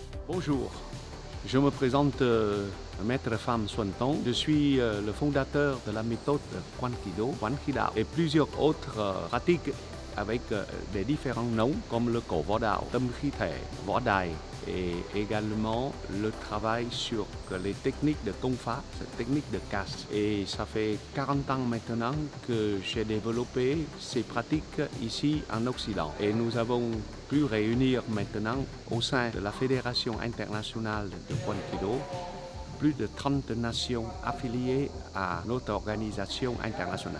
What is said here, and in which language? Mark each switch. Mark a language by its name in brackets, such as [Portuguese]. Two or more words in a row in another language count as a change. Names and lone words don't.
[French] Bonjour, je me présente Maître Pham Xuân Tông. Je suis le fondateur de la méthode Quan Kido, Quan Khí Đạo et plusieurs autres pratiques avec des différents noms comme le [Vietnamese] cổ võ đạo, tâm khí thể, võ đài [French] et également le travail sur les techniques de [Vietnamese] Công Pháp, [French] les techniques de casse. Et ça fait 40 ans maintenant que j'ai développé ces pratiques ici en Occident. Et nous avons pu réunir maintenant au sein de la Fédération internationale de Quan Kido plus de 30 nations affiliées à notre organisation internationale.